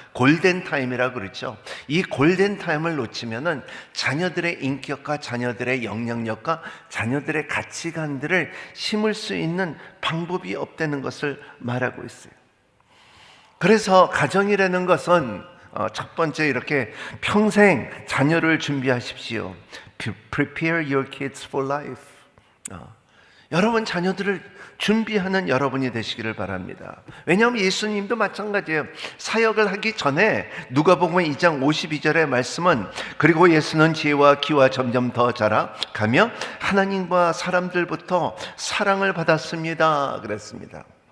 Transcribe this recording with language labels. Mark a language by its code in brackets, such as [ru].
[ko] 골든 타임이라 그랬죠. 이 골든 타임을 놓치면은 자녀들의 인격과 자녀들의 영향력과 자녀들의 가치관들을 심을 수 있는 방법이 없다는 것을 말하고 있어요. 그래서 가정이라는 것은 첫 번째, 이렇게 평생 자녀를 준비하십시오. [en] Prepare your kids for life. [ko] 여러분 자녀들을 준비하는 여러분이 되시기를 바랍니다. 왜냐하면 예수님도 마찬가지예요. 사역을 하기 전에 누가복음 2장 52절의 말씀은, 그리고 예수는 지혜와 기와 점점 더 자라가며 하나님과 사람들부터 사랑을 받았습니다 그랬습니다.